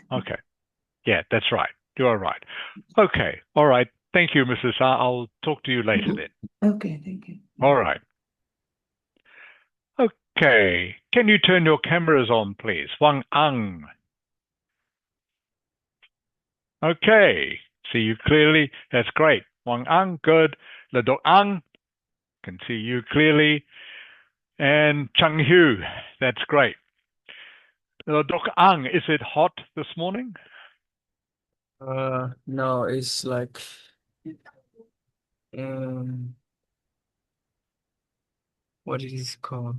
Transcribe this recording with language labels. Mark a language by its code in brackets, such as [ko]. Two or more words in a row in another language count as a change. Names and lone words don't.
[en] Okay. Yeah, that's right. You are right. Okay. All right. Thank you, Mrs. R. I'll talk to you later then. Okay, thank you. All right. Okay. Can you turn your cameras on, please? Wang Ang. Okay. See you clearly. That's great. Wang Ang, good. Ledok Ang, can see you clearly. And Chang Hu, that's great. Ledok Ang, is it hot this morning? No, it's like um, what it is called?